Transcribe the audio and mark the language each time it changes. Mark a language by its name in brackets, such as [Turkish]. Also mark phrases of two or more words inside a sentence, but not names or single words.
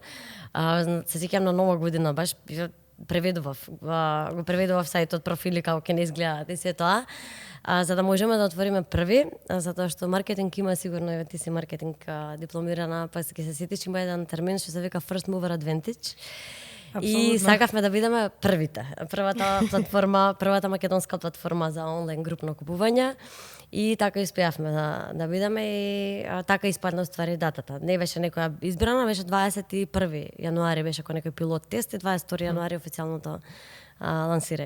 [Macedonian] Се сеќавам на Нова година баш го преведував сајтот, профили како ќе не изгледаат и се тоа. За да можеме да отвориме први, затоа што маркетинг има сигурно, еве ти си маркетинг дипломирана, па ќе се сетиш, има еден термин што се вика [English] first mover advantage. [Macedonian] Абсолютно. И сакавме да бидеме првите. Првата платформа, првата македонска платформа за онлайн групно купување. И така успеавме да бидеме и така испадна ствари датата. Не беше некоја избрана, беше 21 јануари беше кој некој пилот тест и 22 јануари официјалното лансирање.